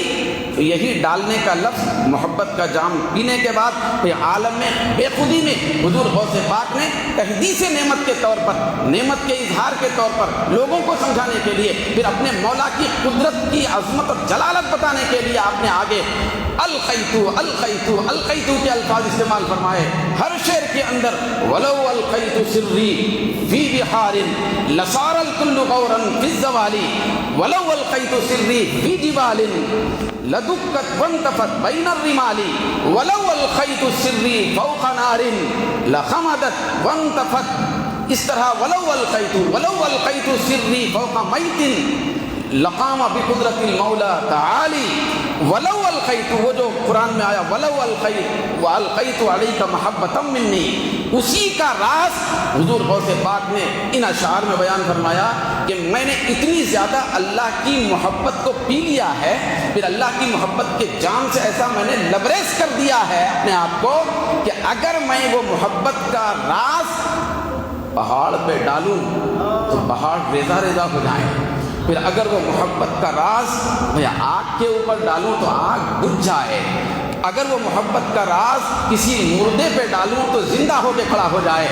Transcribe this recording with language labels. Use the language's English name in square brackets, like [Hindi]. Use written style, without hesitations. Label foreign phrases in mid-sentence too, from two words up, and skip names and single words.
[Urdu] تو یہی ڈالنے کا لفظ محبت کا جام پینے کے بعد پھر عالم میں بے خودی میں حضور غوث پاک نے تحدیث نعمت کے طور پر، نعمت کے اظہار کے طور پر لوگوں کو سمجھانے کے لیے، پھر اپنے مولا کی قدرت کی عظمت اور جلالت بتانے کے لیے آپ نے آگے [Arabic] القیتو القیتو القیتو [Urdu] کے الفاظ استعمال فرمائے۔ ہر شعر کے اندر [Arabic] ولو القیتو سری فی بحار لصار الکل غورا فی الزوال، ولو القیتو سری فی جبال لدکت وانتفت بین الرمال، ولو القیت سری فوق نار لخمدت وانتفت، [Urdu] اس طرح [Arabic] ولو القیت سری فوق میت لقام بقدرت المولا تعالی، ولو القیت، [Urdu] وہ جو قرآن میں آیا [Arabic] ولو القیت والقیت علیک محبتا منی، [Urdu] اسی کا راز حضور غوث پاک نے ان اشعار میں بیان فرمایا کہ میں نے اتنی زیادہ اللہ کی محبت کو پی لیا ہے، پھر اللہ کی محبت کے جام سے ایسا میں نے لبریز کر دیا ہے اپنے آپ کو کہ اگر میں وہ محبت کا راز پہاڑ پہ ڈالوں تو پہاڑ ریزہ ریزہ ہو جائیں، پھر اگر وہ محبت کا راز میں آگ کے اوپر ڈالوں تو آگ بجھ جائے، اگر وہ محبت کا راز کسی مردے پہ ڈالوں تو زندہ ہو کے کھڑا ہو جائے۔